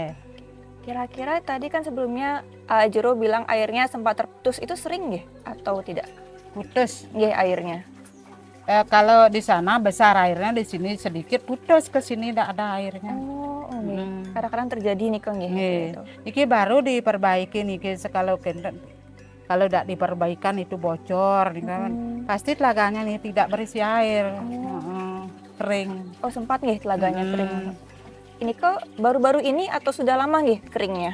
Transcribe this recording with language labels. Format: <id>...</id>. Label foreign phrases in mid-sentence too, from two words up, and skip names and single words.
<id>Kira-kira tadi kan sebelumnya Jero bilang airnya sempat terputus, itu sering nggih atau tidak? Putus. Nggih airnya. Kalau di sana besar airnya, di sini sedikit putus ke sini tidak ada airnya. Oh, nggih. Hmm. Kadang-kadang terjadi nih Kang nggih. Nggih. Gitu. Iki baru diperbaiki niki kalau tidak diperbaikan itu bocor nih kan. Pasti telaganya nih tidak berisi air. Kering. Oh, sempat nggih telaganya Hmm. kering. Ini kok baru-baru ini atau sudah lama nggih keringnya?</id>